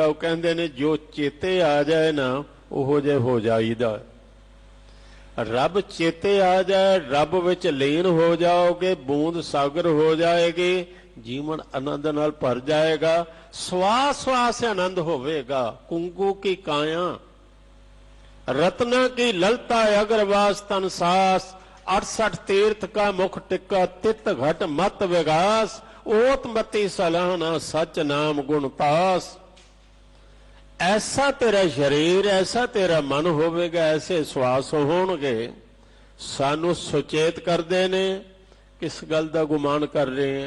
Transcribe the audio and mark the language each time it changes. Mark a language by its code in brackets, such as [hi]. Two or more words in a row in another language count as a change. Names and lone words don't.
[pa] ਉਹ ਕਹਿੰਦੇ ਨੇ ਜੋ ਚੇਤੇ ਆ ਜਾਏ ਨਾ, ਉਹੋ ਜਿਹੇ ਹੋ ਜਾਈਦਾ। ਰੱਬ ਚੇਤੇ ਆ ਜਾਏ, ਰੱਬ ਵਿੱਚ ਲੀਨ ਹੋ ਜਾਓਗੇ, ਬੂੰਦ ਸਾਗਰ ਹੋ ਜਾਏਗੀ, ਜੀਵਨ ਆਨੰਦ ਨਾਲ ਭਰ ਜਾਏਗਾ। ਸਵਾਸ ਸਵਾਸ ਆਨੰਦ ਹੋਵੇਗਾ। ਕੁੰਕੂ ਕੀ ਕਾਇਆ ਰਤਨਾ ਕੀ ਲਲਤਾ ਅਗਰਵਾਸ ਤਨ ਸਾਸ, 68 ਤੀਰਥ ਕਾ ਮੁਖ ਟਿੱਕਾ, ਤਿਤ ਘਟ ਮਤ ਵਿਗਾਸ, ਓਤ ਮਤੀ ਸਲਾਹਣਾ ਸਚ ਨਾਮ ਗੁਣ ਪਾਸ। ਐਸਾ ਤੇਰਾ ਸ਼ਰੀਰ, ਐਸਾ ਤੇਰਾ ਮਨ ਹੋਵੇਗਾ, ਐਸੇ ਸਵਾਸ ਹੋਣਗੇ। ਸਾਨੂੰ ਸੁਚੇਤ ਕਰਦੇ ਨੇ, ਕਿਸ ਗੱਲ ਦਾ ਗੁਮਾਨ ਕਰ ਰਹੇ ਹੈਂ?